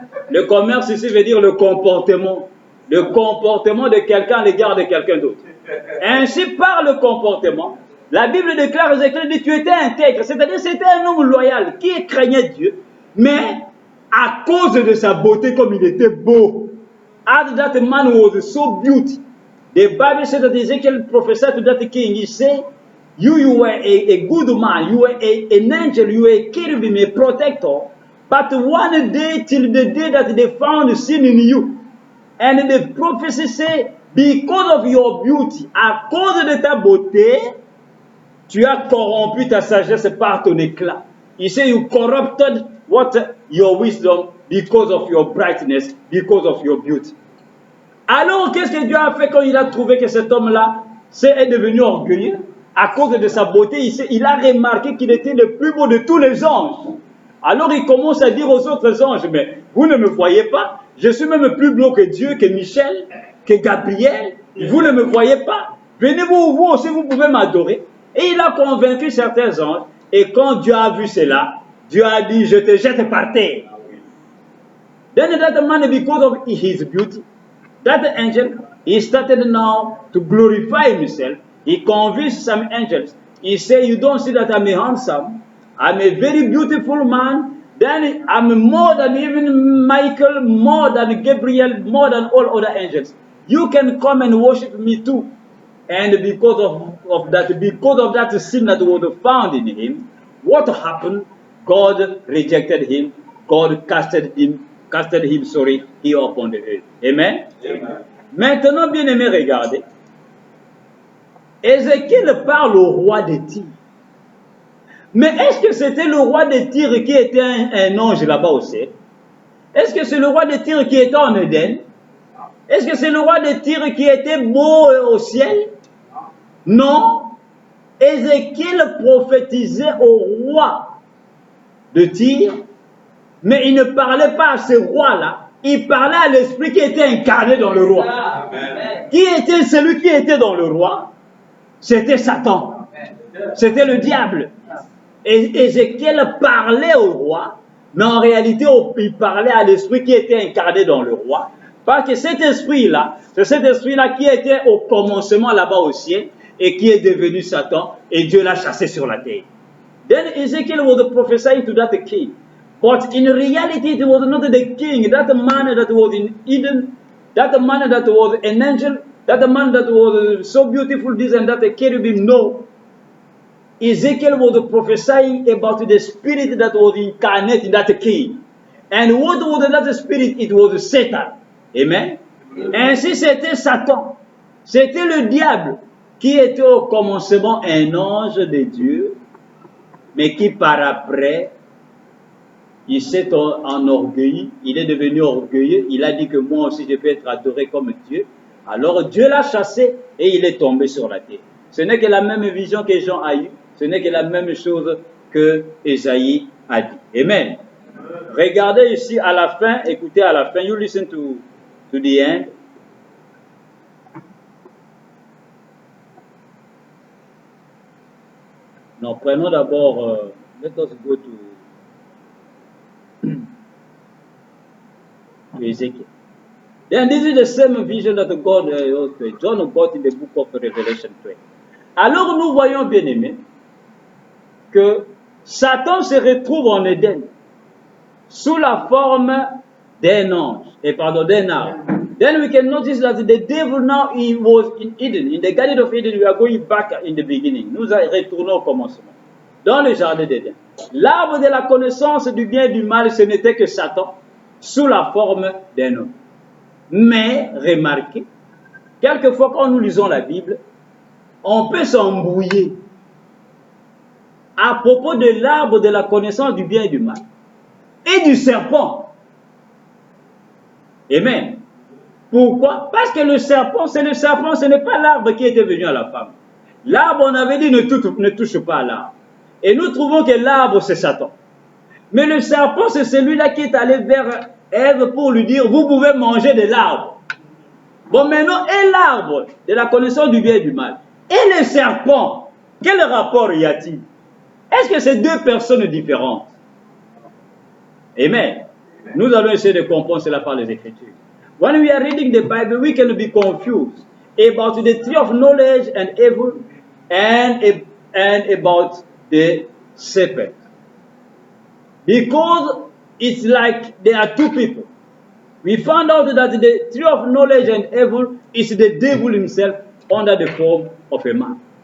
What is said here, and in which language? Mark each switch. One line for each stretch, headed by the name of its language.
French: Le commerce ici veut dire le comportement de quelqu'un à l'égard de quelqu'un d'autre. Ainsi, par le comportement, la Bible déclare, Ézéchiel dit, tu étais intègre, c'est-à-dire c'était un homme loyal qui craignait Dieu, mais à cause de sa beauté, comme il était beau,
English: as that man was so beautiful. The Bible said that Ezekiel prophesied to that king. He said, you were a good man, you were an angel, you were a cherubim, a protector. But one day, till the day that they found sin in you, and the prophecy said, because of your beauty,
French: à cause de ta beauté, tu as corrompu ta sagesse par ton éclat.
English: He said, you corrupted your wisdom because of your brightness, because of your beauty.
French: Alors, qu'est-ce que Dieu a fait quand il a trouvé que cet homme-là est devenu orgueilleux? À cause de sa beauté, il a remarqué qu'il était le plus beau de tous les anges. Alors, il commence à dire aux autres anges, mais vous ne me voyez pas? Je suis même plus beau que Dieu, que Michel, que Gabriel. Vous ne me voyez pas? Venez vous aussi, vous pouvez m'adorer. Et il a convaincu certains anges. Et quand Dieu a vu cela, Dieu a dit, je te jette par terre.
English: Then that man, because of his beauty, that angel, he started now to glorify himself. He convinced some angels. He said, you don't see that I'm a handsome, I'm a very beautiful man, then I'm more than even Michael, more than Gabriel, more than all other angels. You can come and worship me too. And because of that sin that was found in him, what happened? God rejected him. God casted him here upon the earth. Amen? Amen.
French: Maintenant, bien aimé, regardez. Ézéchiel parle au roi de Tyr. Mais est-ce que c'était le roi de Tyr qui était un ange là-bas au ciel? Est-ce que c'est le roi de Tyr qui était en Éden? Est-ce que c'est le roi de Tyr qui était beau au ciel? Non. Ézéchiel prophétisait au roi de Tyr, mais il ne parlait pas à ce roi-là. Il parlait à l'esprit qui était incarné dans le roi. Amen. Qui était celui qui était dans le roi? C'était Satan. C'était le diable. Et Ézéchiel parlait au roi, mais en réalité, il parlait à l'esprit qui était incarné dans le roi. Parce que cet esprit-là, c'est cet esprit-là qui était au commencement là-bas au ciel et qui est devenu Satan, et Dieu l'a chassé sur la terre.
English: Then Ezekiel was prophesying to that king. But in reality, it was not the king, that man that was in Eden, that man that was an angel, that man that was so beautiful, this and that, a cherubim. No. Ezekiel was prophesying about the spirit that was incarnate in that king. And what was that spirit? It was Satan. Amen.
French: Ainsi, c'était Satan. C'était le diable qui était au commencement un ange de Dieu, mais qui par après, il s'est enorgueilli, il est devenu orgueilleux, il a dit que moi aussi je peux être adoré comme Dieu. Alors Dieu l'a chassé et il est tombé sur la terre. Ce n'est que la même vision que Jean a eue, ce n'est que la même chose que Ésaïe a dit. Amen. Regardez ici à la fin, écoutez à la fin,
English: you listen to the end.
French: Non, prenons d'abord,
English: let us go to Ezekiel. Then this is the same vision that God, John got in the book of Revelation 12.
French: Alors nous voyons, bien aimés, que Satan se retrouve en Éden sous la forme d'un ange, d'un arbre.
English: Then we can notice that the devil now he was in Eden, in the Garden of Eden. We are going back in the beginning.
French: Nous retournons au commencement, dans le jardin d'Éden. L'arbre de la connaissance du bien et du mal, ce n'était que Satan sous la forme d'un homme. Mais remarquez, quelquefois quand nous lisons la Bible, on peut s'embrouiller à propos de l'arbre de la connaissance du bien et du mal et du serpent. Amen. Pourquoi? Parce que le serpent, ce n'est pas l'arbre qui était venu à la femme. L'arbre, on avait dit, ne touche pas à l'arbre. Et nous trouvons que l'arbre, c'est Satan. Mais le serpent, c'est celui-là qui est allé vers Ève pour lui dire, vous pouvez manger de l'arbre. Bon, maintenant, et l'arbre de la connaissance du bien et du mal, et le serpent, quel rapport y a-t-il? Est-ce que c'est deux personnes différentes? Amen. Nous allons essayer de comprendre cela par les Écritures.
English: When we are reading the Bible, we can be confused about the tree of knowledge and evil and about the serpent. Because it's like there are two people. We found out that the tree of knowledge and evil is the devil himself under the form of a man.